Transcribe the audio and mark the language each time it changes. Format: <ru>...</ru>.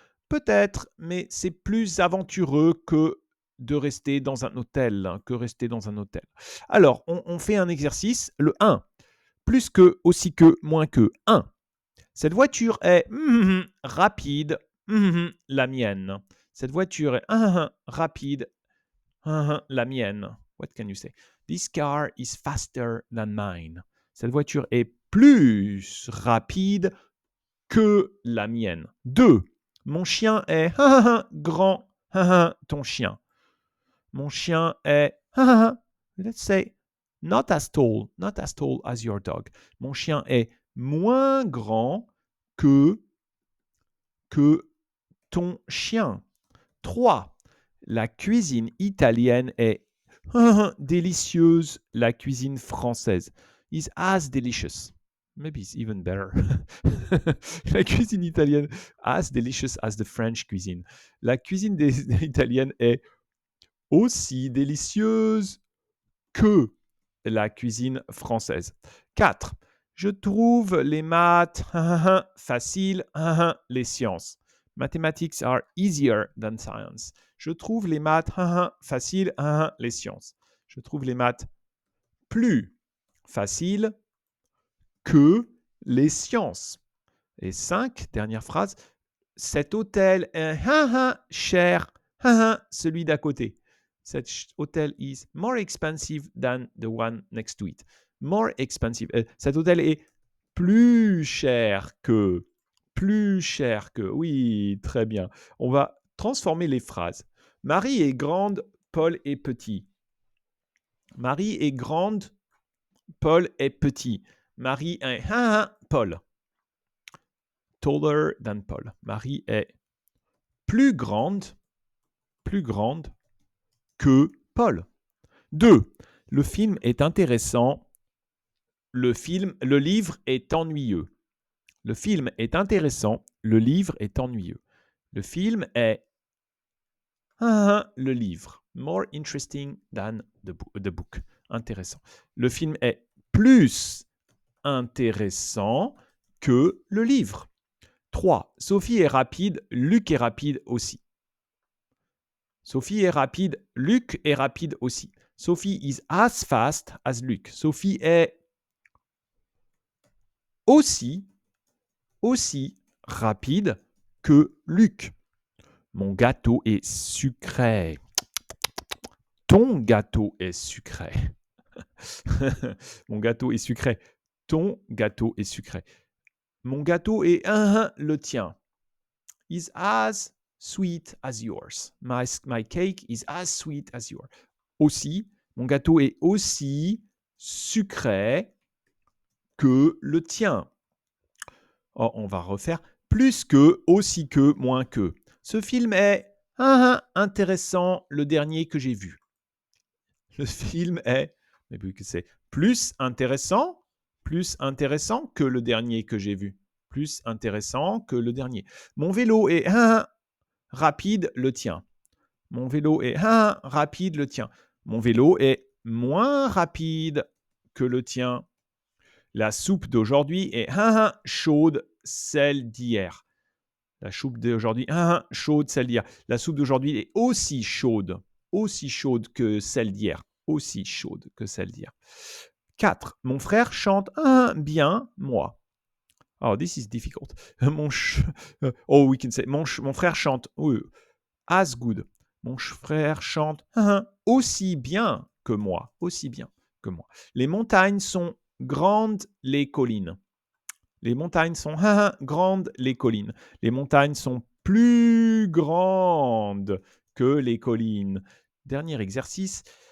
<fr>Peut-être, mais c'est plus aventureux que de rester dans un hôtel, que rester dans un hôtel. Alors, on fait un exercice, le 1. Plus que, aussi que, moins que. 1. Cette voiture est rapide, la mienne. Cette voiture est rapide, la mienne.</fr> <en>What can you say? This car is faster than mine.</en> <fr>Cette voiture est plus rapide que la mienne. 2. Mon chien est grand, ton chien. Mon chien est,</fr> <en>let's say, not as tall as your dog.</en> <fr>Mon chien est moins grand que ton chien. 3. La cuisine italienne est délicieuse. La cuisine française</fr> <en>is as delicious. Maybe it's even better.</en> <fr>La cuisine italienne,</fr> <en>as delicious as the French cuisine.</en> <fr>La cuisine italienne est aussi délicieuse que la cuisine française. 4. Je trouve les maths faciles, les sciences.</fr> <en>Mathematics are easier than science.</en> <fr>Je trouve les maths faciles, les sciences. Je trouve les maths plus faciles que les sciences. Et 5, dernière phrase, cet hôtel est cher, celui d'à côté. Cet hôtel</fr> <en>is more expensive than the one next to it. More expensive.</en> <fr>Cet hôtel est plus cher que. Plus cher que. Oui, très bien. On va transformer les phrases. Marie est grande, Paul est petit. Marie est grande, Paul est petit. Marie est Paul.</fr> <en>Taller than Paul.</en> <fr>Marie est plus grande que Paul. 2. Le film est intéressant. Le livre est ennuyeux. Le film est intéressant. Le livre est ennuyeux. Le film est le livre.</fr> <en>More interesting than the book.</en> <fr>Intéressant. Le film est plus intéressant que le livre. 3. Sophie est rapide. Luc est rapide aussi. Sophie est rapide, Luc est rapide aussi.</fr> <en>Sophie is as fast as Luc.</en> <fr>Sophie est aussi rapide que Luc. Mon gâteau est sucré. Ton gâteau est sucré. Mon gâteau est sucré. Ton gâteau est sucré. Mon gâteau est le tien.</fr> <en>Is as sweet as yours. My cake is as sweet as yours.</en> <fr>Aussi, mon gâteau est aussi sucré que le tien. Oh, on va refaire. Plus que, aussi que, moins que. Ce film est intéressant, le dernier que j'ai vu. Le film est, mais vu que c'est plus intéressant que le dernier que j'ai vu. Plus intéressant que le dernier. Mon vélo est rapide, le tien. Mon vélo est rapide, le tien. Mon vélo est moins rapide que le tien. La soupe d'aujourd'hui est chaude, celle d'hier. La soupe d'aujourd'hui chaude, celle d'hier. La soupe d'aujourd'hui est aussi chaude que celle d'hier. Aussi chaude que celle d'hier. 4. Mon frère chante bien, moi.</fr> <en>Oh, this is difficult. We can say,</en> <fr>mon frère chante</fr> <en>as good.</en> <fr>Mon frère chante aussi bien que moi. Aussi bien que moi. Les montagnes sont grandes, les collines. Les montagnes sont grandes, les collines. Les montagnes sont plus grandes que les collines. Dernier exercice.</fr>